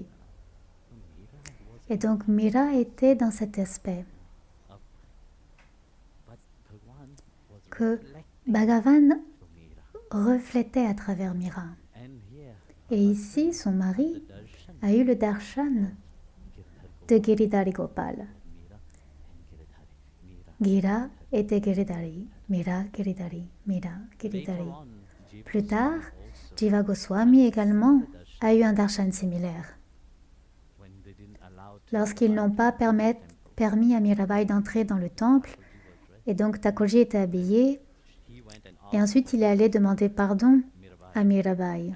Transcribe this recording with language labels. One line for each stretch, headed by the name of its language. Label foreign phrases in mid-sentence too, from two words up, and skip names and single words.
French: Et donc Mira était dans cet aspect que Bhagavan reflétait à travers Mira. Et ici, son mari a eu le darshan de Giridhari Gopal. Gira était Giridhari, Mira Giridhari, Mira Giridhari. Plus tard, Jiva Goswami également a eu un darshan similaire. Lorsqu'ils n'ont pas permis à Mirabai d'entrer dans le temple, et donc Thakurji était habillé, et ensuite il est allé demander pardon à Mirabai.